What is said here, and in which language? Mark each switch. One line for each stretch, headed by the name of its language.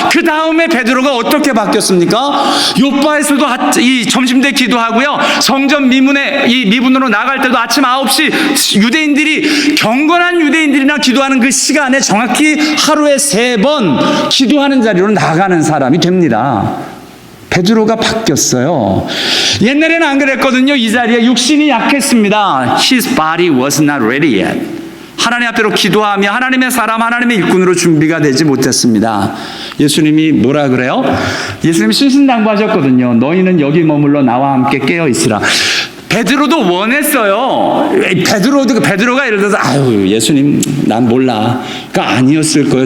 Korean: 그 다음에 베드로가 어떻게 바뀌었습니까? 요바에서도 이 점심때 기도하고요, 성전 미문으로 나갈 때도 아침 9시 유대인들이, 경건한 유대인들이나 기도하는 그 시간에 정확히 하루에 3번 기도하는 자리로 나가는 사람이 됩니다. 베드로가 바뀌었어요. 옛날에는 안 그랬거든요. 이 자리에 육신이 약했습니다.
English: His body was not ready yet.
Korean: 하나님 앞에로 기도하며 하나님의 사람, 하나님의 일꾼으로 준비가 되지 못했습니다. 예수님이 뭐라 그래요? 예수님이 신신당부하셨거든요. 너희는 여기 머물러 나와 함께 깨어 있으라. 베드로도 원했어요. 베드로가 예를 들어서 예수님 난 몰라, 그러니까 아니었을 거예요.